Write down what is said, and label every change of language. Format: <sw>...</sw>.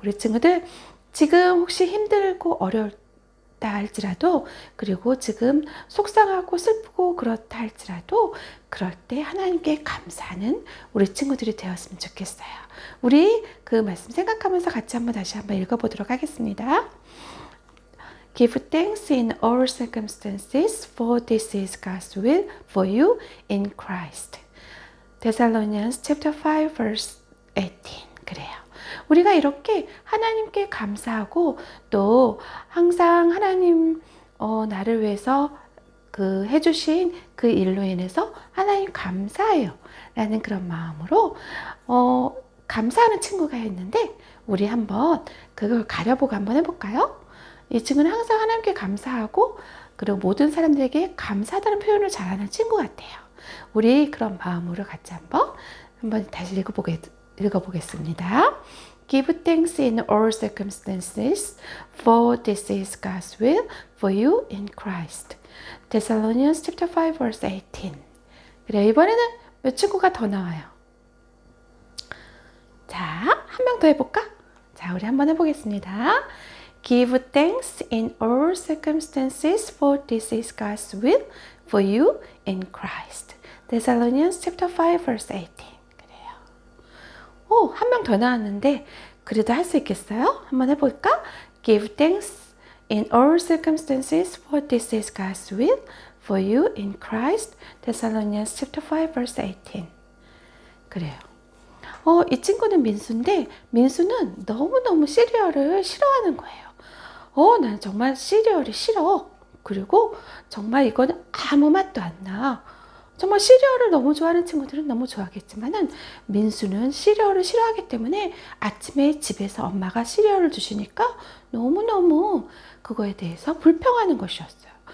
<ko>우리 친구들 지금 혹시 힘들고 어렵다 할지라도, 그리고 지금 속상하고 슬프고 그렇다 할지라도 그럴 때 하나님께 감사하는 우리 친구들이 되었으면 좋겠어요. 우리 그 말씀 생각하면서 같이 다시 한번 읽어보도록 하겠습니다.</ko> <en>Give thanks in all circumstances, for this is God's will for you in Christ. Thessalonians chapter 5 verse 18.</en> <ko>그래요. 우리가 이렇게 하나님께 감사하고, 또 항상 하나님 나를 위해서 해주신 그 일로 인해서 하나님 감사해요 라는 그런 마음으로 감사하는 친구가 있는데, 우리 한번 그걸 가려보고 한번 해볼까요? 이 친구는 항상 하나님께 감사하고, 그리고 모든 사람들에게 감사하다는 표현을 잘하는 친구 같아요. 우리 그런 마음으로 같이 한번 다시 읽어보겠습니다.</ko> <en>Give thanks in all circumstances, for this is God's will for you in Christ. Thessalonians chapter 5 verse 18.</en> <ko>그래, 이번에는 몇 친구가 더 나와요? 자, 한 명 더 해볼까? 자, 우리 한번 해보겠습니다.</ko> <en>Give thanks in all circumstances, for this is God's will for you in Christ. Thessalonians chapter 5 verse 18.</en> <ko>그래요. 한 명 더 나왔는데 그래도 할 수 있겠어요? 한번 해볼까?</ko> <en>Give thanks in all circumstances, for this is God's will for you in Christ. Thessalonians chapter 5 verse 18.</en> <ko>그래요. 이 친구는 민수인데, 민수는 너무너무 시리얼을 싫어하는 거예요. 난 정말 시리얼이 싫어. 그리고 정말 이거는 아무 맛도 안 나. 정말 시리얼을 너무 좋아하는 친구들은 너무 좋아하겠지만은, 민수는 시리얼을 싫어하기 때문에 아침에 집에서 엄마가 시리얼을 주시니까 너무너무 그거에 대해서 불평하는 것이었어요.</ko>